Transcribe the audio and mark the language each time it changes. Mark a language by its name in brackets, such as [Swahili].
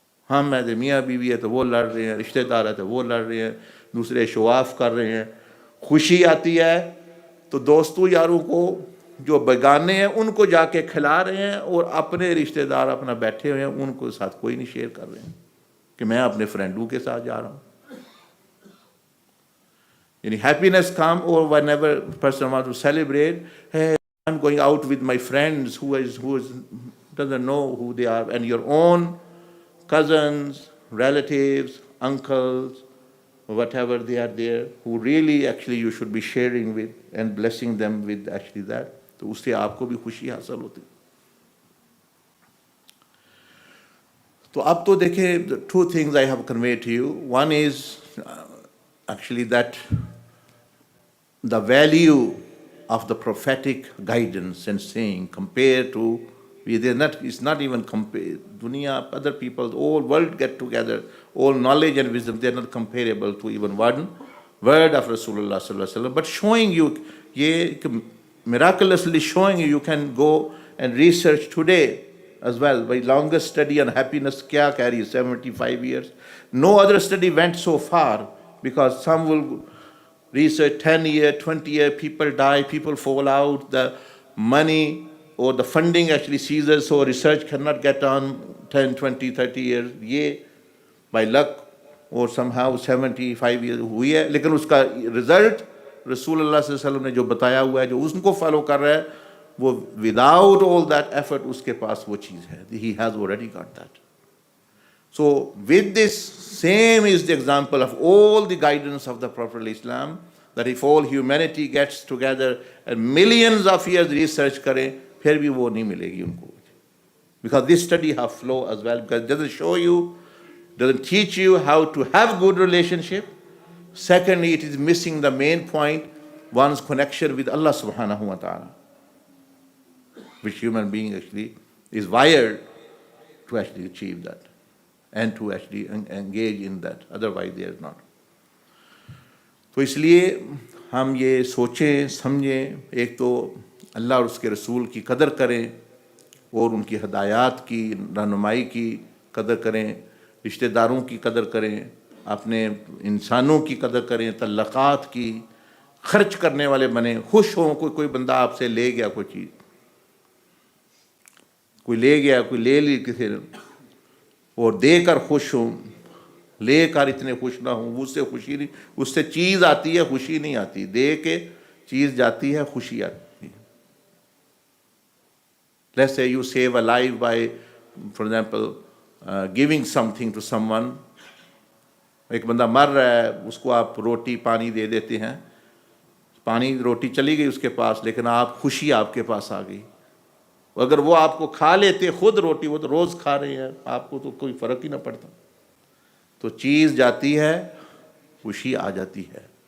[Urdu] ہم میں میاں بیوی ہے تو وہ لڑ رہے ہیں, رشتہ دار ہے تو وہ لڑ رہے ہیں, دوسرے شو آف کر رہے ہیں. خوشی آتی ہے تو دوستوں یاروں کو جو بیگانے ہیں ان کو جا کے کھلا رہے ہیں, اور اپنے رشتہ دار اپنا بیٹھے ہوئے ہیں, ان کو ساتھ کوئی نہیں شیئر کر رہے ہیں کہ میں اپنے فرینڈوں کے ساتھ جا رہا ہوں. [English] Any happiness come, or whenever person wants to celebrate, hey, I'm going out with my friends who doesn't know who they are, and your own cousins, relatives, uncles, whatever they are there, who really actually you should be sharing with and blessing them with actually that. [Urdu] تو اس سے آپ کو بھی خوشی حاصل ہوتی. تو اب تو دیکھیں, [English] two things I have conveyed to you. One is actually that the value of the prophetic guidance and saying compared to, it's not even compared, dunya, other people, the whole world get together, all knowledge and wisdom, they're not comparable to even one word of Rasulullah sallallahu alaihi wasallam. But showing you, miraculously showing you can go and research today as well. My longest study on happiness kya carry 75 years. No other study went so far, because some will research 10 years, 20 years, people die, people fall out, the money or the funding actually ceases, so research cannot get on 10, 20, 30 years. [Urdu] یہ [English] by luck or somehow 75 years [Urdu] ہوئی ہے, لیکن اس کا result رسول اللہ صلی اللہ علیہ وسلم نے جو بتایا ہوا ہے, جو اس کو فالو کر رہا ہے, وہ [English] without all that effort [Urdu] اس کے پاس وہ چیز ہے. [English] He has already got that. So with this, same is the example of all the guidance of the Prophet Islam, that if all humanity gets together and millions of years research [Urdu] کریں, پھر بھی وہ نہیں ملے گی ان کو. [English] Because this study have flow as well, because it doesn't show you, doesn't teach you how to have good relationship. Secondly, it is missing the main point, one's connection with Allah subhanahu wa ta'ala, which human being actually is wired to actually achieve that and to actually engage in that. Otherwise, they are not. [Urdu] تو اس لیے ہم یہ سوچیں سمجھیں, ایک تو اللہ اور اس کے رسول کی قدر کریں اور ان کی ہدایات کی رہنمائی کی قدر کریں, رشتہ داروں کی قدر کریں, اپنے انسانوں کی قدر کریں, تعلقات کی, خرچ کرنے والے بنیں, خوش ہوں. کوئی بندہ آپ سے لے گیا کوئی چیز, کوئی لے گیا, کوئی لے لی کسی نے, اور دے کر خوش ہوں, لے کر اتنے خوش نہ ہوں, اس سے خوشی نہیں, اس سے چیز آتی ہے خوشی نہیں آتی, دے کے چیز جاتی ہے خوشی آتی ہے. [English] Let's say you save a life by, for example, giving something to someone. [Urdu] ایک بندہ مر رہا ہے, اس کو آپ روٹی پانی دے دیتے ہیں, پانی روٹی چلی گئی اس کے پاس, لیکن آپ خوشی آپ کے پاس آ گئی. اگر وہ آپ کو کھا لیتے خود روٹی, وہ تو روز کھا رہے ہیں, آپ کو تو کوئی فرق ہی نہ پڑتا. تو چیز جاتی ہے, خوشی آ جاتی ہے.